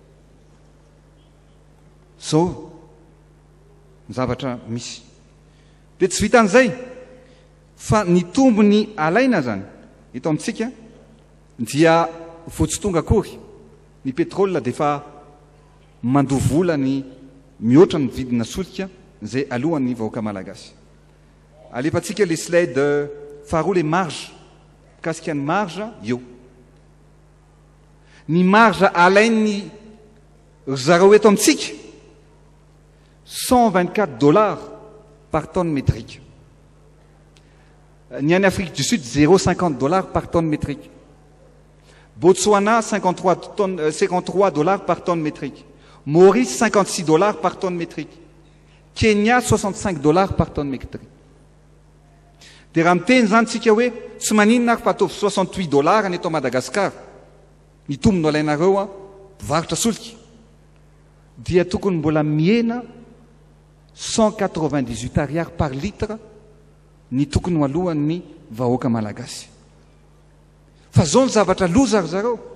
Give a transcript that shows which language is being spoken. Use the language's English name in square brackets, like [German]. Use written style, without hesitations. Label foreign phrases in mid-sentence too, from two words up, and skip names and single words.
[Malagasy] zao ny zavatra misy dia tsy vita an'izay fa ny tombony alaina zany eto amintsika dia vao tsy tonga akory ny pétrole dia fa mandoa vola ny mihoatra ny vidina solika zay alohan'ny vahoaka malagasy alefantsika le slide faharoa le marge mikasika ny marge io ny marge alainy zareo eto amintsika $124 [French] par tonne métrique [Malagasy] ny any Afrique du Sud $0,50 [French] par tonne métrique Botswana $53 par tonne métrique Maurice $56 par tonne métrique Kenya $65 par tonne métrique [Malagasy] dia raha miteny zany tsika hoe tsy maninona fa ataovy $68 ny eto Madagasikara ny tombony alainareo mpivarotra solika dia tokony mbola miena 198 ariary [French] par litre [Malagasy] ny tokony alohan'ny vahoaka malagasy fa zao ny zavatra loza ry zareo